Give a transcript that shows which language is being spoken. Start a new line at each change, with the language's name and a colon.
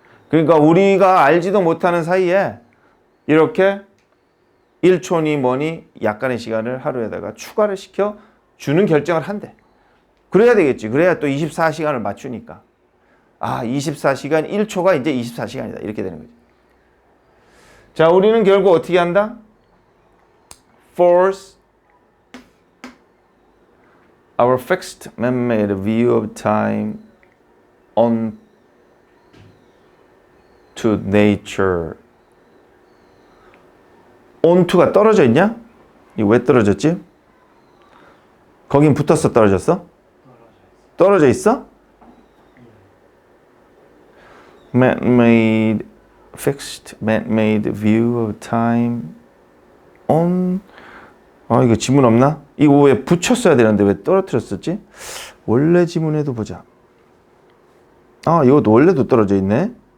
Korean: 그러니까 우리가 알지도 못하는 사이에 이렇게 1초니 뭐니 약간의 시간을 하루에다가 추가를 시켜 주는 결정을 한대. 그래야 되겠지. 그래야 또 24시간을 맞추니까. 24시간 1초가 이제 24시간이다. 이렇게 되는 거지. 자, 우리는 결국 어떻게 한다?
English: Force our fixed man-made view of time on to nature.
Korean: onto가 떨어져 있냐? 이거 왜 떨어졌지? 거긴 붙었어, 떨어졌어? 떨어져 있어?
English: Man-made, fixed man-made view of time on.
Korean: 이거 지문 없나? 이거 왜 붙였어야 되는데 왜 떨어뜨렸었지? 원래 지문에도 보자. 이것도 원래도 떨어져 있네.